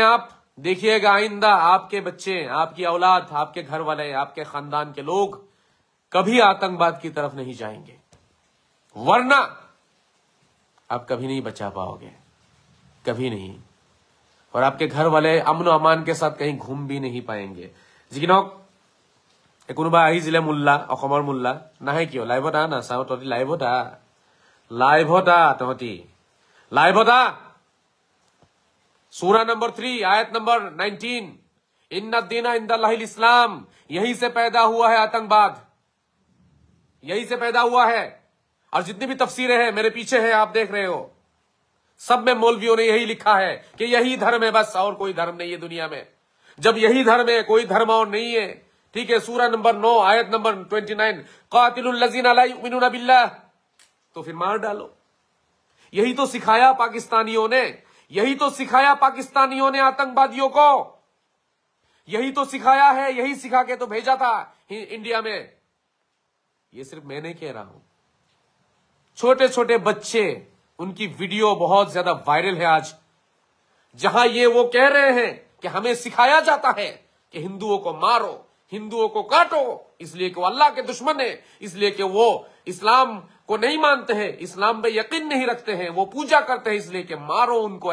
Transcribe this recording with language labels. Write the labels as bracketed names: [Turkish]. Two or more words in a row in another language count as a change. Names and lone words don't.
[Hindi] आप देखिएगा, आइंदा आपके बच्चे, आपकी औलाद, आपके घर वाले, आपके खानदान के लोग कभी आतंकवाद की तरफ नहीं जाएंगे, वरना आप कभी नहीं बचा पाओगे, कभी नहीं। और आपके घर वाले अमन अमान के साथ कहीं घूम भी नहीं पाएंगे। [Assamese] जिकिनक কোনোবা আহিছিলে মোল্লা, অসমৰ মোল্লা নাহে কিয়? লাইভত আহ না, চাও তহঁতি লাইভত আহ, লাইভত আহ, তহঁতি লাইভত আহ। [Hindi] सूरा नंबर 3 आयत नंबर 19, [Arabic] إن الدين عند الله الإسلام, [Hindi] यही से पैदा हुआ है आतंकवाद, यही से पैदा हुआ है। और जितनी भी तफसीरें हैं मेरे पीछे है, आप देख रहे हो, सब में मौलवियों ने यही लिखा है कि यही धर्म है, बस और कोई धर्म नहीं है दुनिया में। जब यही धर्म है, कोई धर्म और नहीं है, ठीक है। सूरा नंबर 9 आयत नंबर 29, [Arabic] قاتلوا الذين لا يؤمنون بالله, [Hindi] तो फिर मार डालो। यही तो सिखाया पाकिस्तानियों ने, यही तो सिखाया पाकिस्तानियों ने आतंकवादियों को, यही तो सिखाया है, यही सिखा के तो भेजा था इंडिया में। ये सिर्फ मैं नहीं कह रहा हूं, छोटे छोटे बच्चे, उनकी वीडियो बहुत ज्यादा वायरल है आज, जहां ये वो कह रहे हैं कि हमें सिखाया जाता है कि हिंदुओं को मारो, हिंदुओं को काटो, इसलिए कि वो अल्लाह के दुश्मन है, इसलिए कि वो इस्लाम को नहीं मानते हैं, इस्लाम पे यकीन नहीं रखते हैं, वो पूजा करते हैं, इसलिए कि मारो उनको।